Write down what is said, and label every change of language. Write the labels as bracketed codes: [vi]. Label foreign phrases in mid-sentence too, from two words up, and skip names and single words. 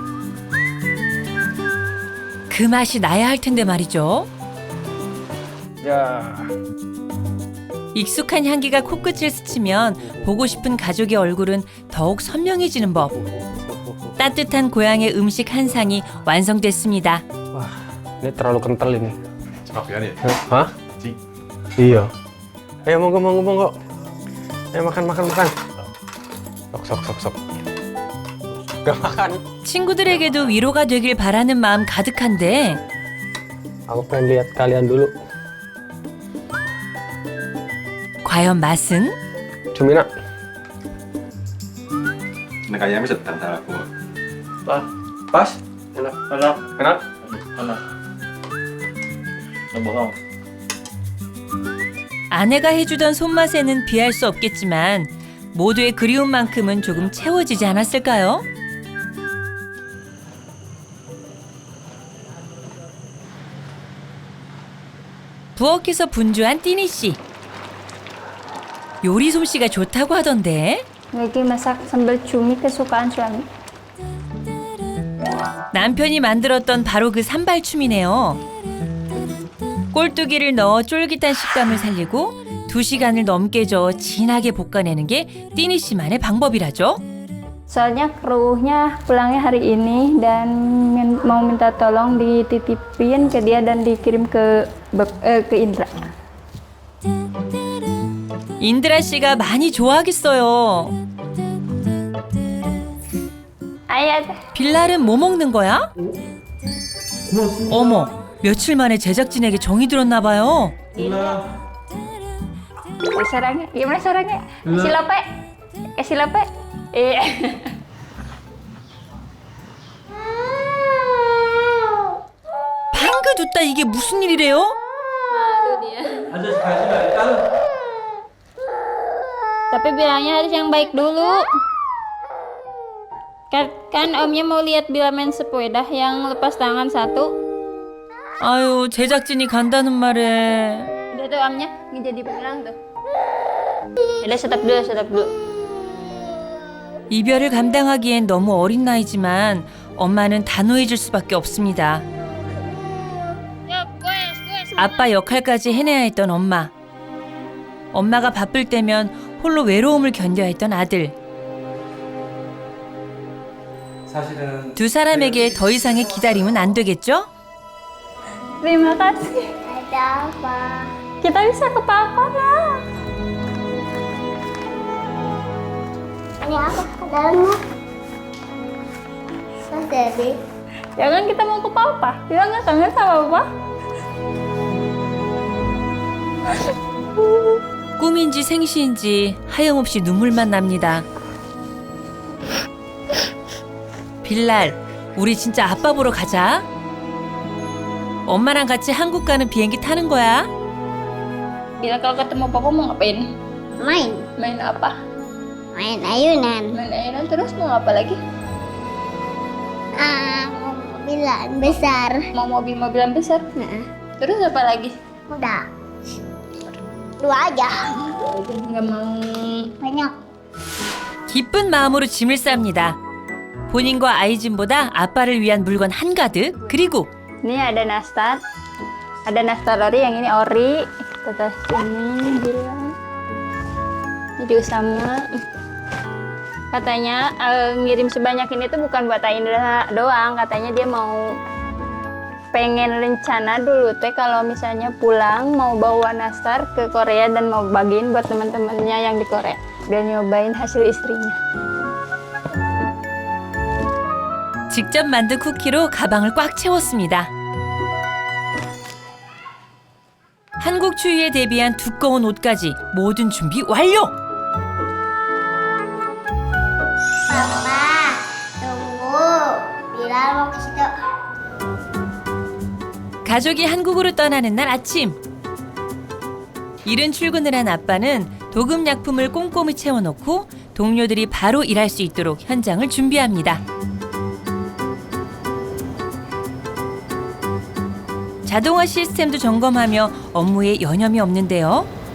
[ko] 그 맛이 나야 할 텐데 말이죠. 야, 익숙한 향기가 코끝을 스치면 보고 싶은 가족의 얼굴은 더욱 선명해지는 법. 따뜻한 고향의 음식 한 상이 완성됐습니다. [id] wah, ini terlalu kental ini. Serapian ya? Hah? Cing. Iya. Ayo monggo. Ayo makan. Sok. Gak makan. [ko] 친구들에게도 위로가 되길 바라는 마음 가득한데 [id] Aku pengen lihat kalian dulu. [ko] 과연 맛은? [id] Cumina. Nah kayaknya bisa tantang aku. Pas? Enak. Enak? Nó bohong. [ko] 아내가 해주던 손맛에는 비할 수 없겠지만 모두의 그리움만큼은 조금 채워지지 않았을까요? 부엌에서 분주한 띠니 씨. 요리 솜씨가 좋다고 하던데 [id] Lagi masak sambal cumi kesukaan suami. [ko] 남편이 만들었던 바로 그 산발춤이네요. 꼴뚜기를 넣어 쫄깃한 식감을 살리고 2시간을 넘게 저어 진하게 볶아내는 게 띠니 씨만의 방법이라죠. [id] Soalnya krunya pulangnya hari ini dan mau minta tolong dititipin ke dia dan dikirim ke Indra. [ko] 인드라 씨가 많이 좋아하겠어요. [id] Ayah, [ko] 빌랄은 뭐 먹는 거야? 어머, 며칠 만에 제작진에게 정이 들었나 봐요. [id] sarangnya, gimana sarangnya? Kasih lope. Iya. [ko] 방긋 웃다 이게 무슨 일이래요? 아저씨 가시면 일단은 [id] Tapi bilangnya harus yang baik dulu. Kan omnya mau lihat Bila main sepeda yang lepas tangan satu. [ko] 아유, 제작진이 간다는 말에. [id] Udah tuh omnya jadi penyerang tuh. Udah stop dulu. [ko] 이별을 감당하기엔 너무 어린 나이지만 엄마는 단호해질 수밖에 없습니다. 아빠 역할까지 해내야 했던 엄마. 엄마가 바쁠 때면 홀로 외로움을 견뎌야 했던 아들. 사실은 두 사람에게 더 이상의 기다림은 안 되겠죠? [id] Terima kasih. Ada apa? Kita bisa ke papa lah. Ini apa? Dalamnya? Mas Debbie. Jangan kita mau ke papa. Bilang nggak kangen sama papa. [ko] 꿈인지 생시인지 하염없이 눈물만 납니다. 빌랄, 우리 진짜 아빠 보러 가자. 엄마랑 같이 한국 가는 비행기 타는 거야. [id] Bila kalau ketemu papa mau ngapain? Main. Main apa? Main ayunan. Main ayunan terus mau apa lagi? Mau mobilan besar. Mau mobil-mobilan besar? Terus apa lagi? Udah. 2 aja. Nggak mau. Banyak. [ko] 기쁜 마음으로 짐을 쌉니다. 본인과 아이진보다 아빠를 위한 물건 한가득. 그리고 [id] Ini ada nastar. Ada nastar ori, yang ini ori. Kita tes ini bilang. Ini juga sama. Katanya ngirim sebanyak ini tuh bukan buat Indra doang. Katanya dia mau pengen rencana dulu teh kalau misalnya pulang mau bawa nastar ke Korea dan mau bagiin buat teman-temannya yang di Korea. Biar nyobain hasil istrinya. [ko] 직접 만든 쿠키로 가방을 꽉 채웠습니다. 한국 추위에 대비한 두꺼운 옷까지 모든 준비 완료! [id] Papa, tunggu. Bilal mau ke situ. [ko] 가족이 한국으로 떠나는 날 아침. 이른 출근을 한 아빠는 도금약품을 꼼꼼히 채워놓고 동료들이 바로 일할 수 있도록 현장을 준비합니다. 자동화 시스템도 점검하며 업무에 여념이 없는데요.